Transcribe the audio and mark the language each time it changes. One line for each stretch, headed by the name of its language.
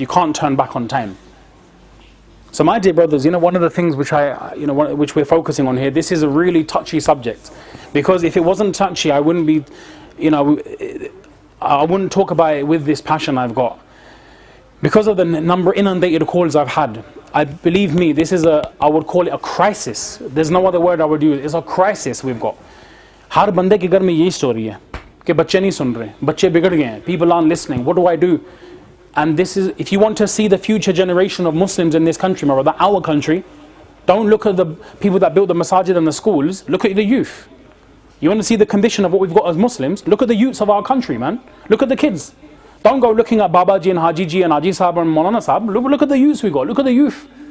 English: You can't turn back on time. So my dear brothers, one of the things which which we're focusing on here, this is a really touchy subject. Because if it wasn't touchy, I wouldn't be, I wouldn't talk about it with this passion I've got. Because of the number of inundated calls I've had, believe me, this is I would call it a crisis. There's no other word I would use. It's a crisis we've got.
Hindi: हर बंदे के घर में यही story है कि बच्चे नहीं सुन रहे, बच्चे बिगड़ गए हैं,
English: people aren't listening, what do I do? And this is, if you want to see the future generation of Muslims in this country, my brother, our country, don't look at the people that built the masajid and the schools, look at the youth. You want to see the condition of what we've got as Muslims, look at the youths of our country, man. Look at the kids. Don't go looking at Babaji and Hajiji and Haji Sahab and Maulana Sahab. Look at the youths we got, look at the youth.